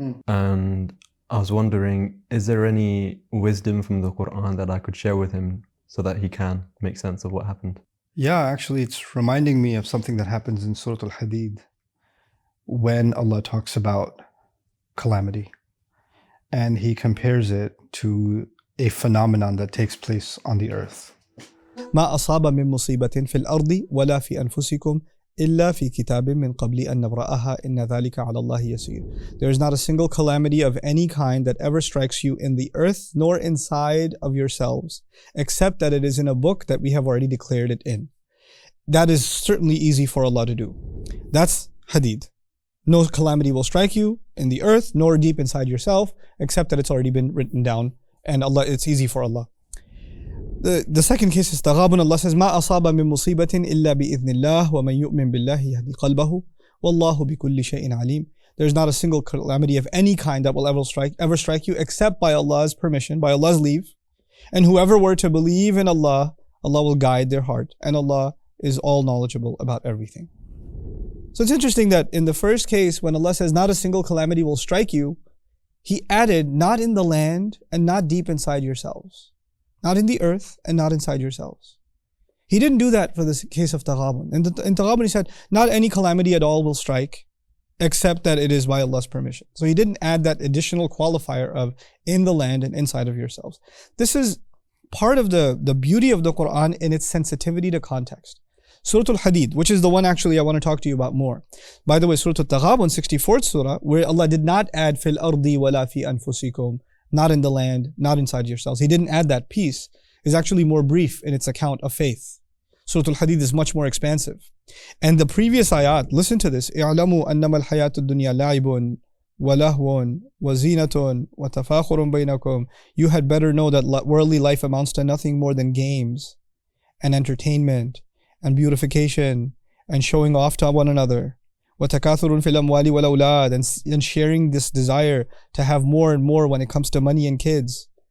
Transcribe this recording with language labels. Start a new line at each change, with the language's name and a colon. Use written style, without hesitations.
English: And I was wondering, is there any wisdom from the Quran that I could share with him so that he can make sense of what happened? Yeah, actually, it's reminding me of something that happens in Surah Al-Hadid when Allah talks about calamity. And He compares it to a phenomenon that takes place on the earth.
Arabic: ما أصاب من مصيبة في الأرض ولا في أنفسكم إلا في كتاب من قبل أن نبرأها إن ذلك على الله يسير.
English: There is not a single calamity of any kind that ever strikes you in the earth nor inside of yourselves, except that it is in a book that we have already declared it in. That is certainly easy for Allah to do. That's Hadid. No calamity will strike you in the earth nor deep inside yourself, except that it's already been written down, and Allah, it's easy for Allah. The second case is Taghabun. Allah says,
Arabic: ما أصاب من مصيبة إلا بإذن الله ومن يؤمن بالله يهدي قلبه والله بكل شيء عليم.
English: There's not a single calamity of any kind that will ever strike you except by Allah's permission, by Allah's leave. And whoever were to believe in Allah, Allah will guide their heart, and Allah is all knowledgeable about everything. So it's interesting that in the first case, when Allah says not a single calamity will strike you, He added not in the land and not deep inside yourselves. Not in the earth and not inside yourselves. He didn't do that for the case of Taghabun. In Taghabun He said, not any calamity at all will strike, except that it is by Allah's permission. So He didn't add that additional qualifier of in the land and inside of yourselves. This is part of the beauty of the Quran in its sensitivity to context. Surah Al-Hadid, which is the one actually I want to talk to you about more. By the way, Surah At-Taghabun, 64th surah, where Allah did not add
Arabic: fil ardi wala fi anfusikum,
English: not in the land, not inside yourselves. He didn't add that piece. Is actually more brief in its account of faith. Surah Al-Hadid is much more expansive. And the previous ayat, listen to this.
Arabic: اعلموا أنما الحياة الدنيا لعب ولهو وزينة وتفاخر بينكم.
English: You had better know that worldly life amounts to nothing more than games and entertainment and beautification and showing off to one another.
Arabic: وَتَكَاثُرٌ فِي الْأَمْوَالِ وَالْأَوْلَادِ,
English: and sharing this desire to have more and more when it comes to money and kids.